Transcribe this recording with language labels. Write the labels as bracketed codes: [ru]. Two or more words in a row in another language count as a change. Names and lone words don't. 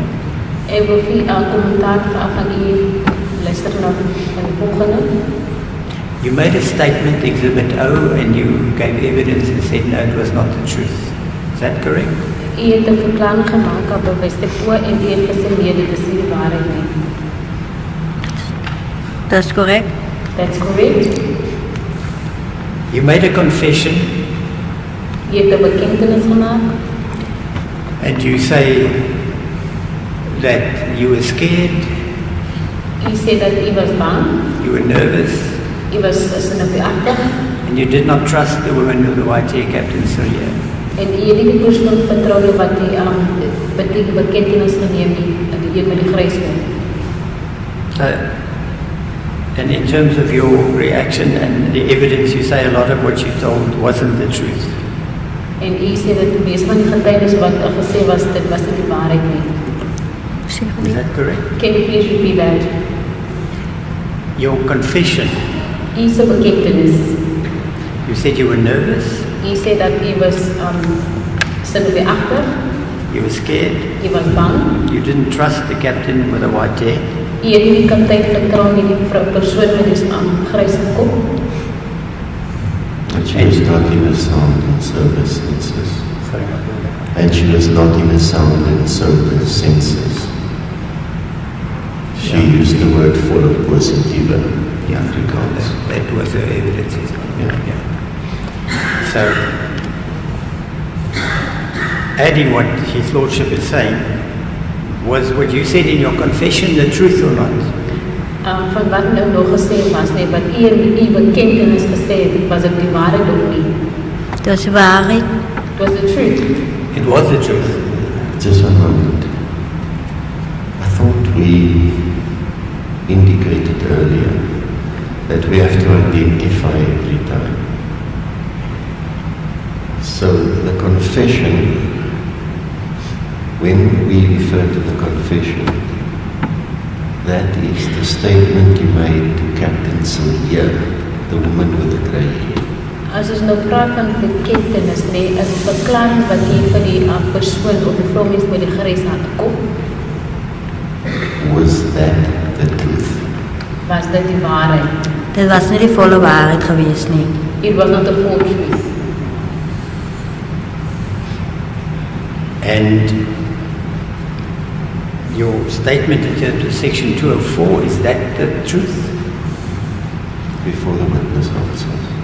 [af] Ek wil vir kommentaar van u luister na die volgende. [en] You made a statement, Exhibit O, and you gave evidence and said no, it was not the truth. Is that correct? [af] U het 'n verklaring gemaak op bewyslik o en u het gesê nee, dit is nie die waarheid nie. [en] That's correct. That's correct. You made a confession. [af] U het 'n bekentenis gemaak [en] And you say that you were scared He said that he was bang, You were nervous, he was sinnebeagtig, and you did not trust the woman with the white hair, Captain Sylvia. [af] en hy het nie die persoon vertrou wat die bekentenis geneem het, die een met die grys hare. [en] And in terms of your reaction and the evidence, you say a lot of what you told wasn't the truth. [af] En hy sê dat die meeste van die getuienis wat gesê was, dit was nie die waarheid nie. [en] Is that correct? Can you please repeat that? Your confession, [af] Hy se bekentenis. [en] you said you were nervous, [af] Hy sê dat hy was sinnebeagtig, [en] you were scared, [af] hy was bang, [en] you didn't trust the captain with the white hair, [af] hy het nie die kaptein vertrou nie, die persoon met die grys kop. [en] And she was not in a sound and sober senses. And she was not in a sound and sober senses. She used the word [af] volle positieve [en] in Afrikaans. that was her evidence. Yeah. So, adding what His Lordship is saying, was what you said in your confession the truth or not? [af] Van wat nou nog gesê was, nee, wat hy in die bekentenis gesê het, was dit die waarheid of nie? Dit was die waarheid. [en] It was the truth. It was the truth. Just one moment. I thought we indicated earlier that we have to identify every time. So the confession, when we refer to the confession, that is the statement you made to Captain Sylvia, the woman with the grey hair. [af] As ons nou praat van bekentenis, nee, is 'n verklaring wat jy vir die persoon of die vrou mens met die grys hare kop, [en] Was that the truth? [af] was dit die waarheid. Dit was nie die volle waarheid gewees nie. [en] It was not the full truth. And your statement in terms of section 204, is that the truth? Before the witness answers.